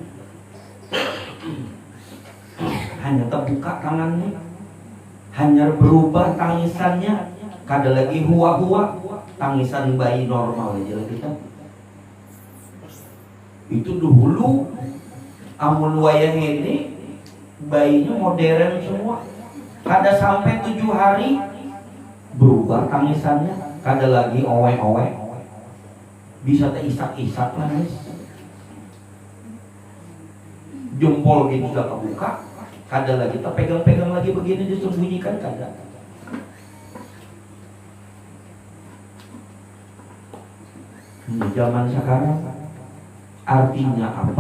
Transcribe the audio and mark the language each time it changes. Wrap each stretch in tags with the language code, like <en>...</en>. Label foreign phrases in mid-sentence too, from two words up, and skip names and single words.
<id>Hanya terbuka tangannya, hanya berubah tangisannya, kada lagi huwa, tangisan bayi normal aja lah kita.</id> <bjn>Itu dulu amun wayah ini bayinya modern semua, kada sampai 7 hari berubah tangisannya, kada lagi owe,</bjn> <id>bisa isak-isak nangis. Jempol gini sudah kebuka, kada lagi kita pegang-pegang lagi begini disembunyikan, kada. Zaman sekarang artinya apa?</id>